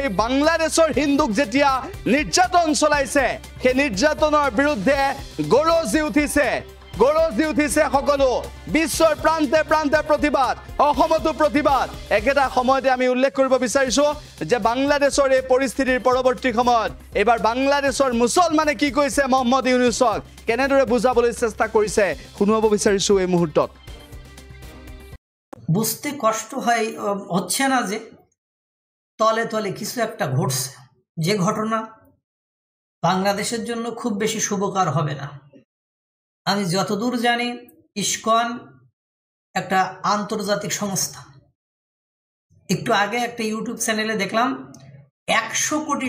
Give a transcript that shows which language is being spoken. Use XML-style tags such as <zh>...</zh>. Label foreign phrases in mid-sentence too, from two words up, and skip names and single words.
<as>বাংলাদেশৰ হিন্দুক যেতিয়া নিৰ্যাতন চলাইছে সেই নিৰ্যাতনৰ বিৰুদ্ধে গৰজি উঠিছে সকলো বিশ্বৰ প্ৰান্তে প্ৰান্তে প্ৰতিবাদ অসমতো প্ৰতিবাদ একেটা সময়তে আমি উল্লেখ কৰিব বিচাৰিছো যে বাংলাদেশৰ এই পৰিস্থিতিৰ পৰৱৰ্তী সময়ত এবাৰ বাংলাদেশৰ মুছলমানে কি কৈছে মহম্মদ ইউনুছক কেনেদৰে বুজাবলৈ চেষ্টা কৰিছে শুনাব বিচাৰিছো এই মুহূৰ্তত</as> <bn>বুঝতে কষ্ট হচ্ছে না যে তলে তলে কিছু একটা ঘটছে যে ঘটনা বাংলাদেশের জন্য খুব বেশি শুভকর হবে না আমি যতদূর জানি ইসকন একটা আন্তর্জাতিক সংস্থা একটু আগে একটা ইউটিউব চ্যানেলে দেখলাম 100 কোটি</bn>